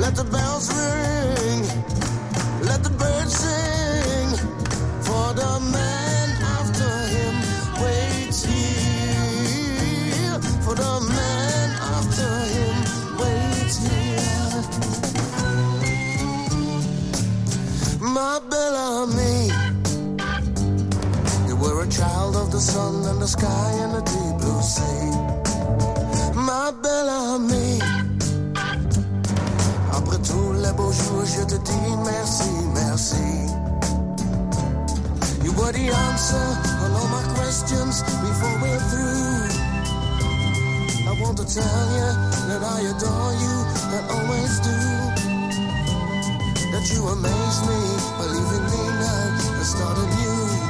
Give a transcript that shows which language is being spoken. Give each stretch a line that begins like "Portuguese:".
English: bells ring, let the birds sing, for the man after him waits here, for the man after him waits here. My Bellamy, you were a child of the sun and the sky and the deep blue sea.
French: My Bellamy, après tous les beaux jours, je te dis merci, merci.
English: You were the answer on all my questions before we're through. I want to tell you that I adore you, I always do. That you amaze me, believe in me now, I start anew.